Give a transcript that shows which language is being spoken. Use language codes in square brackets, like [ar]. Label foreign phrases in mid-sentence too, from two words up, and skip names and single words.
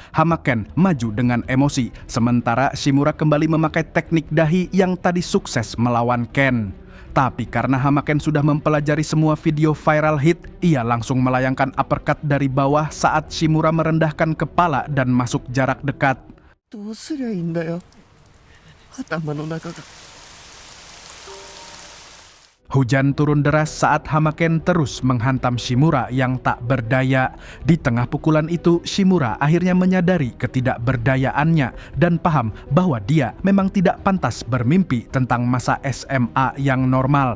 [id] Hamaken maju dengan emosi, sementara Shimura kembali memakai teknik dahi yang tadi sukses melawan Ken. Tapi karena Hamaken sudah mempelajari semua video Viral Hit, ia langsung melayangkan uppercut dari bawah saat Shimura merendahkan kepala dan masuk jarak dekat. [ja] どうすりゃいいんだよ。頭の中が。 [id] Hujan turun deras saat Hamaken terus menghantam Shimura yang tak berdaya. Di tengah pukulan itu, Shimura akhirnya menyadari ketidakberdayaannya dan paham bahwa dia memang tidak pantas bermimpi tentang masa SMA yang normal.